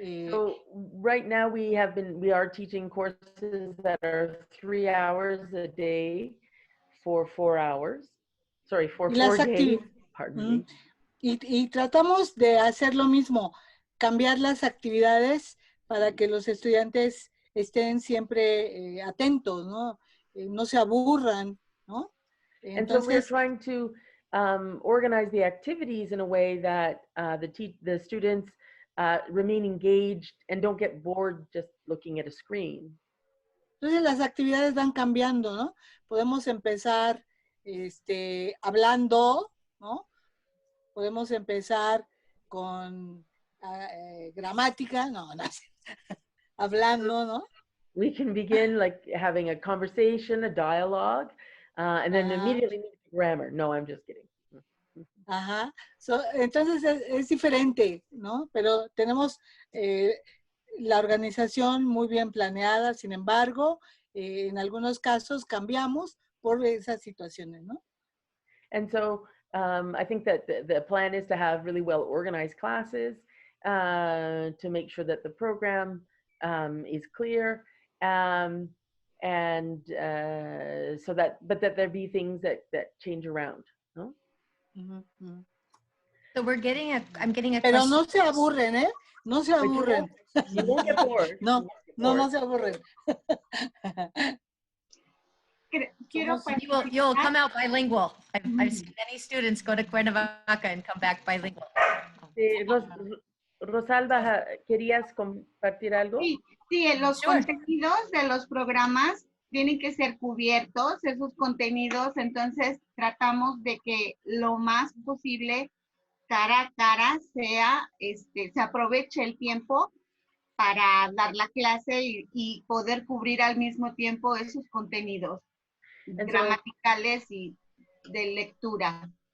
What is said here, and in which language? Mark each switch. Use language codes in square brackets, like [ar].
[en] So right now we are teaching courses that are 3 hours a day for 4 hours. Sorry, for 4 days. Pardon me. [es] Y tratamos de hacer lo mismo, cambiar las actividades para que los estudiantes estén siempre atentos, ¿no? No se aburran, ¿no? [en] Entonces, and so we're trying to organize the activities in a way that the students remain engaged and don't get bored just looking at a screen. [es] Entonces las actividades van cambiando, ¿no? Podemos empezar hablando, ¿no? Podemos empezar con gramática, no, hablando, ¿no? [en] We can begin like having a conversation, a dialogue, and then immediately move to grammar. No, I'm just kidding. Ajá. [es] Entonces es diferente, ¿no? Pero tenemos la organización muy bien planeada, sin embargo, en algunos casos cambiamos por esas situaciones, ¿no? [en] And so I think that the plan is to have really well organized classes to make sure that the program is clear and so that there be things that change around, ¿no? So I'm getting a [es] Pero [en] question. [es] no se aburren, ¿eh? No se aburren. [en] You won't get bored. [es] No se aburren. [en] You'll come out bilingual. I've seen many students go to Cuernavaca and come back bilingual. [es] Rosalba, ¿querías compartir algo? Sí, los contenidos de los programas tienen que ser cubiertos, esos contenidos, entonces tratamos de que lo más posible cara a cara sea, se aproveche el tiempo para dar la clase y poder cubrir al mismo tiempo esos contenidos gramaticales y de lectura.